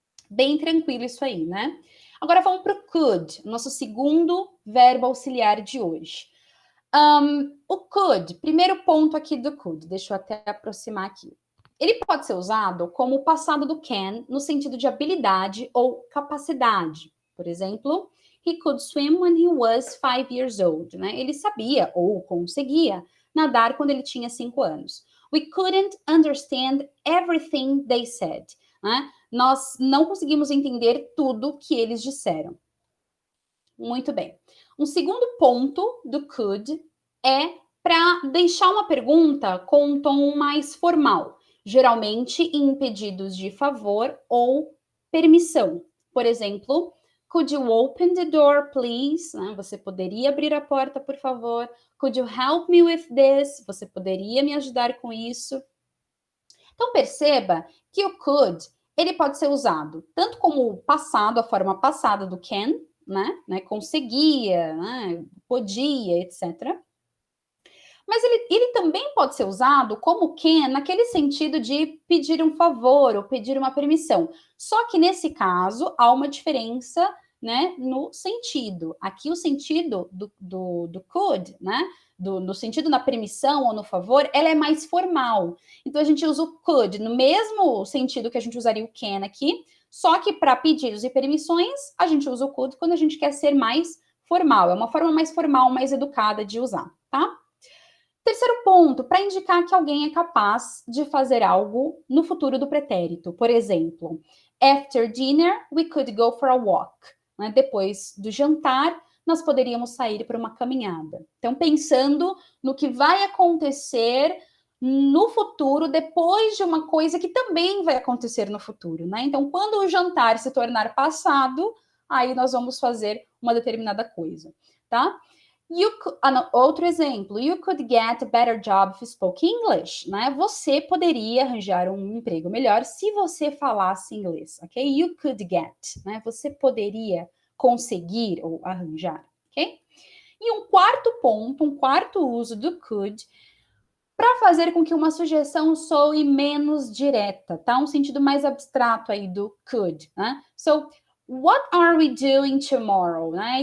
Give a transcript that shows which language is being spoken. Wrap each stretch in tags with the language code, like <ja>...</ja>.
<pt>Bem tranquilo isso aí, né? Agora vamos para o could, nosso segundo verbo auxiliar de hoje. O could, primeiro ponto aqui do could, deixa eu até aproximar aqui. Ele pode ser usado como o passado do can, no sentido de habilidade ou capacidade. Por exemplo,</pt> <en>he could swim when he was 5 years old.</en> <pt>Né? Ele sabia ou conseguia nadar quando ele tinha 5 anos.</pt> <en>We couldn't understand everything they said.</en> <pt>Né? Nós não conseguimos entender tudo que eles disseram. Muito bem. Um segundo ponto do could é para deixar uma pergunta com um tom mais formal, geralmente em pedidos de favor ou permissão. Por exemplo,</pt> <en>could you open the door, please?</en> <pt>Você poderia abrir a porta, por favor?</pt> <en>Could you help me with this?</en> <pt>Você poderia me ajudar com isso? Então perceba que o could ele pode ser usado tanto como o passado, a forma passada do can, né? Conseguia, né? Podia, etc. Mas ele também pode ser usado como can naquele sentido de pedir um favor ou pedir uma permissão. Só que nesse caso há uma diferença, né, no sentido. Aqui o sentido do could, né, no sentido na permissão ou no favor, ela é mais formal. Então a gente usa o could no mesmo sentido que a gente usaria o can aqui, só que para pedidos e permissões a gente usa o could quando a gente quer ser mais formal. É uma forma mais formal, mais educada de usar, tá? Terceiro ponto, para indicar que alguém é capaz de fazer algo no futuro do pretérito. Por exemplo,</pt> <en>after dinner, we could go for a walk.</en> <pt>Né? Depois do jantar, nós poderíamos sair para uma caminhada. Então, pensando no que vai acontecer no futuro, depois de uma coisa que também vai acontecer no futuro. Né? Então, quando o jantar se tornar passado, aí nós vamos fazer uma determinada coisa. Tá? Outro exemplo,</pt> <en>you could get a better job if you spoke English, né?</en> <pt>Você poderia arranjar um emprego melhor se você falasse inglês, ok?</pt> <en>You could get,</en> <pt>né? Você poderia conseguir ou arranjar, ok? E um quarto ponto, um quarto uso do could para fazer com que uma sugestão soe menos direta, tá? Um sentido mais abstrato aí do could, né?</pt> <en>So, what are we doing tomorrow, né?</en>